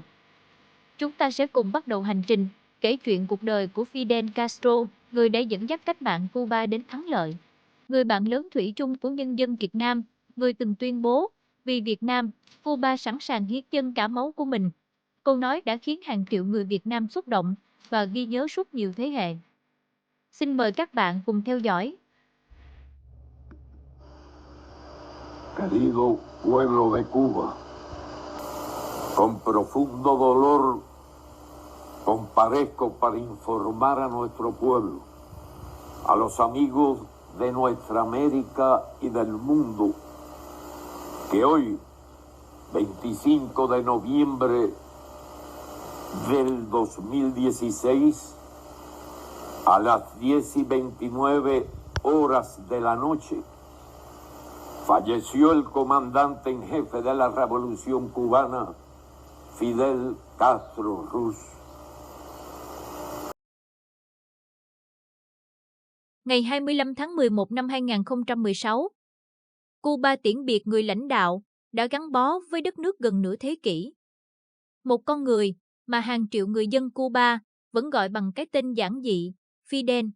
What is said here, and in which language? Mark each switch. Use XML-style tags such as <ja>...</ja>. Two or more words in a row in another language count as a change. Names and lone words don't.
<vi>Chúng ta sẽ cùng bắt đầu hành trình kể chuyện cuộc đời của Fidel Castro, người đã dẫn dắt cách mạng Cuba đến thắng lợi. Người bạn lớn thủy chung của nhân dân Việt Nam, người từng tuyên bố, vì Việt Nam, Cuba sẵn sàng hiến dâng cả máu của mình. Câu nói đã khiến hàng triệu người Việt Nam xúc động và ghi nhớ suốt nhiều thế hệ. Xin mời các bạn cùng theo dõi.</vi> <es>Querido pueblo de Cuba, con profundo dolor comparezco para informar a nuestro pueblo, a los amigos de nuestra América y del mundo, que hoy, 25 de noviembre del 2016, a las 10:29 horas de la noche, falleció el comandante en jefe de la Revolución Cubana, Fidel Castro Ruz.</es> <vi>Ngày 25 tháng 11 năm 2016, Cuba tiễn biệt người lãnh đạo đã gắn bó với đất nước gần nửa thế kỷ. Một con người mà hàng triệu người dân Cuba vẫn gọi bằng cái tên giản dị, Fidel.</vi>